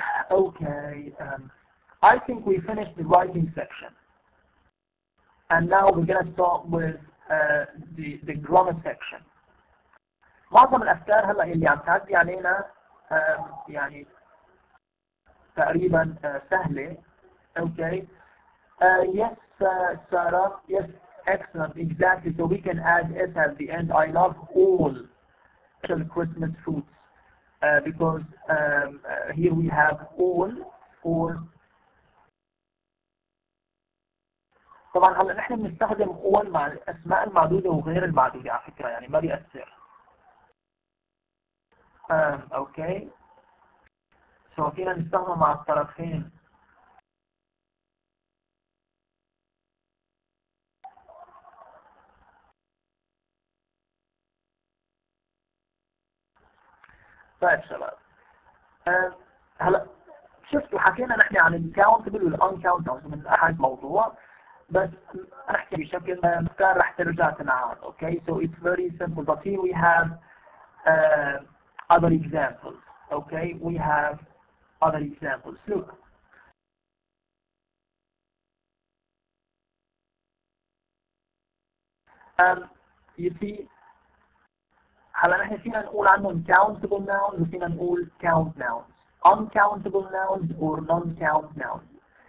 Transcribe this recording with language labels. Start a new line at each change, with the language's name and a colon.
English: Okay, I think we finished the writing section. And now we're going to start with the grammar section.
Arabic: معظم الأفكار هلا اللي عم تعدي علينا يعني تقريبا سهلة.
English: Okay. Yes, Sarah. Yes, excellent. Exactly. So we can add S at the end. I love all Christmas foods because here we have all for.
Arabic: طبعا هلا نحن بنستخدم all مع الأسماء المعدودة وغير المعدودة على فكرة يعني ما بيأثر.
English: Okay.
Arabic: So فينا نستخدم مع الطرفين. طيب شباب. هلا شفتوا حكينا نحن عن الكاونتبل والانكاونتبل من احد موضوع، بس نحكي بشكل كان رح ترجع تنعاد.
English: Okay, so it's very simple, but here we have other examples. Okay, we have other examples. Look, you see
Arabic: هلا نحن فينا نقول عنهم
English: countable nouns
Arabic: وفينا نقول
English: count nouns, uncountable nouns or non-count nouns.